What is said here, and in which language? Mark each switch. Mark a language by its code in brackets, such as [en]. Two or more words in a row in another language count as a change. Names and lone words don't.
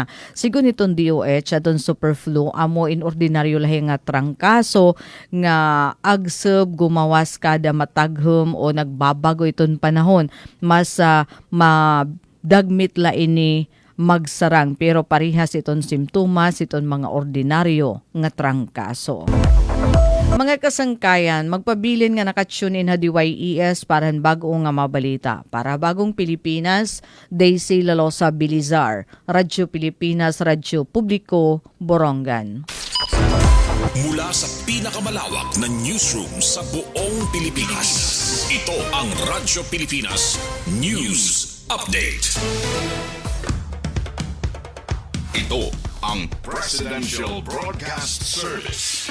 [war] Sigon iton DOH aton super flu amo in ordinaryo lahi nga trangkaso nga agseb gumawas kada mataghom o nagbabago iton panahon mas madagmit la ini magsarang pero parihas iton simptomas iton mga ordinaryo nga trangkaso. Mga kasangkayan, magpabilin nga nakatune in ha DYES para bago nga mabalita. [tl] Para bagong Pilipinas, Daisy Lalosa Bilizar, Radyo Pilipinas, Radyo Publiko, Borongan. Mula sa pinakamalawak na newsroom sa buong Pilipinas. Ito ang Radyo Pilipinas News Update. Ito ang Presidential Broadcast Service